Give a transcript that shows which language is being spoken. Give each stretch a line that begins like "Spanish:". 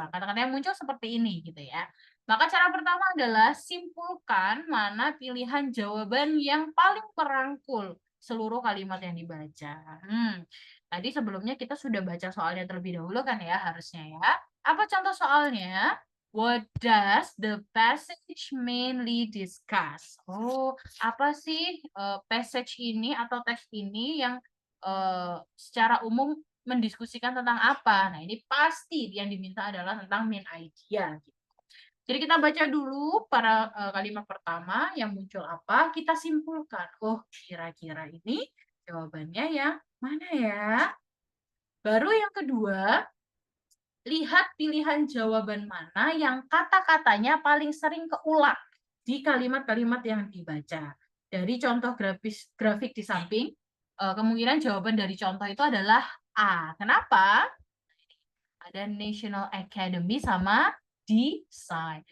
Indonesian: Wah, kata-kata yang muncul seperti ini gitu ya. Maka cara pertama adalah simpulkan mana pilihan jawaban yang paling merangkul seluruh kalimat yang dibaca. Tadi sebelumnya kita sudah baca soalnya terlebih dahulu kan ya harusnya ya. Apa contoh soalnya?
English: What does the passage mainly discuss?
Indonesian: Oh, apa sih passage ini atau teks ini yang secara umum mendiskusikan tentang apa? Nah, ini pasti yang diminta adalah tentang main idea. Jadi kita baca dulu para kalimat pertama yang muncul apa, kita simpulkan. Oh, kira-kira ini jawabannya yang mana ya? Baru yang kedua, lihat pilihan jawaban mana yang kata-katanya paling sering keulang di kalimat-kalimat yang dibaca. Dari contoh grafik di samping, kemungkinan jawaban dari contoh itu adalah A. Kenapa? Ada National Academy sama design.